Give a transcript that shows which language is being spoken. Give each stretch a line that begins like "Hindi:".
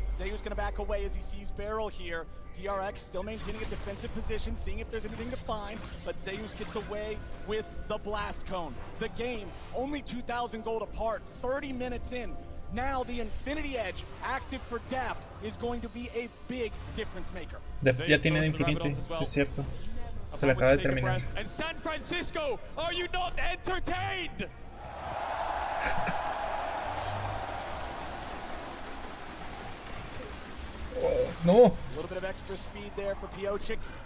English: Zeus going to back away as he sees Beryl here. DRX still maintaining a defensive position, seeing if there's anything to find, but Zeus gets away with the blast cone. The game, only 2,000 gold apart, 30 minutes in. Now the Infinity Edge, active for Deft, is going to be a big difference maker.
Spanish: Deft ya tiene de Infinity, sí es cierto. Se le acaba de terminar.
English: And San Francisco, are you not entertained?
Spanish: No,
English: A little bit of extra speed there for Piochik.